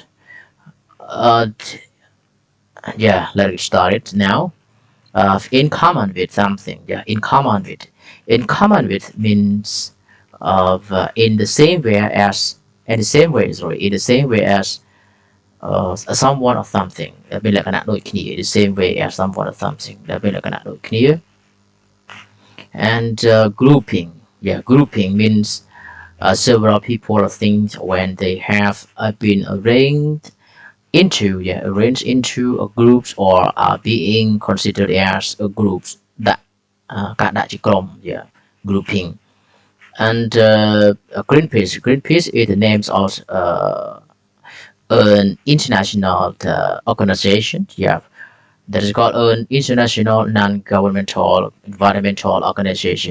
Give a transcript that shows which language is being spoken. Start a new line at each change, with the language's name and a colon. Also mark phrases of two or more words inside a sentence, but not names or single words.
English: Uh, yeah, let's get started now. In common with something. Yeah, in common with. In common with means of in the same way as in the same way sorry in the same way as someone or something
Khmer: មានលក្ខណៈដូចគ្នា
English: the same way as someone or something
Khmer: មានលក្ខណៈដូចគ្នា
English: and grouping, yeah, grouping means several people or things when they have been arranged into a groups or are being considered as a groups that
Khmer: ការដាក់ជាក្រុម
English: yeah, grouping. And Greenpeace is the name of an international organization, yeah, that is called an international non-governmental environmental organization.